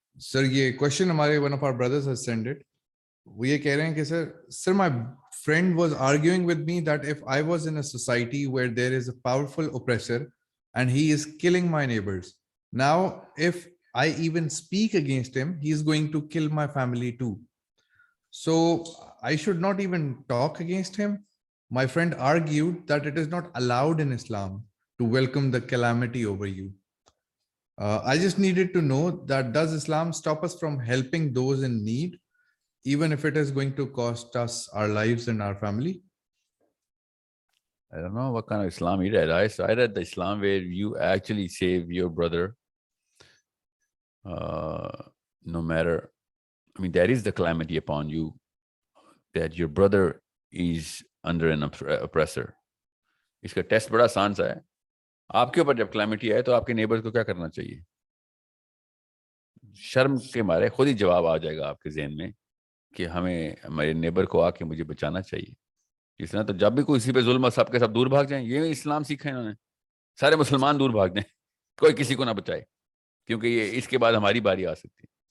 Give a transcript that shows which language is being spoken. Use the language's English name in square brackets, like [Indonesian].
[English] Sir یہ question ہمارے one of our brothers has sent it. [Urdu] وہ یہ کہہ رہے ہیں کہ سر [English] My friend was arguing with me that if I was in a society where there is a powerful oppressor and he is killing my neighbors, now if I even speak against him, he is going to kill my family too. So I should not even talk against him. My friend argued that it is not allowed in Islam to welcome the calamity over you. I just needed to know that does Islam stop us from helping those in need, even if it is going to cost us our lives and our family? I don't know what kind of Islam you read. I read the Islam where you actually save your brother, no matter, I mean, there is the calamity upon you that your brother is under an oppressor. [Urdu] اس کا test بڑا آسان سا ہے. آپ کے اوپر جب calamity آئے تو آپ کے نیبر کو کیا کرنا چاہیے؟ شرم کے مارے خود ہی جواب آ جائے گا آپ کے ذہن میں کہ ہمیں ہمارے نیبر کو آ کے مجھے بچانا چاہیے. اس طرح تو جب بھی کوئی اسی پہ ظلم سب کے سب دور بھاگ جائیں. یہ اسلام سیکھا ہے انہوں نے, سارے مسلمان دور بھاگ جائیں, کوئی کسی کو نہ بچائے, کیونکہ یہ اس کے بعد ہماری باری آ سکتی ہے.